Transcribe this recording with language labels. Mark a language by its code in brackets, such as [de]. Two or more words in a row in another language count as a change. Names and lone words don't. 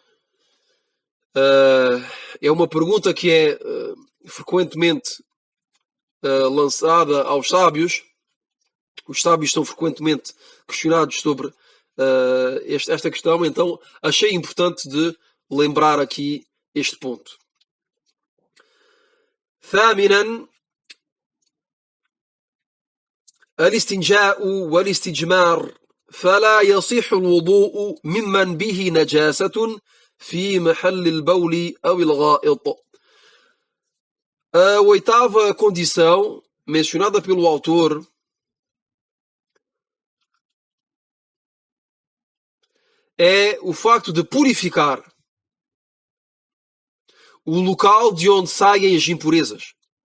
[pt] É uma pergunta que é frequentemente lançada aos sábios. Os sábios são frequentemente questionados sobre esta questão, então achei importante de lembrar aqui este ponto. [ar] ثامنا الاستنجاء والاستجمار فلا يصح الوضوء ممن به نجاسة في محل البول أو الغائط. [pt] A oitava condição mencionada pelo autor é o facto de purificar o local de onde saem as impurezas.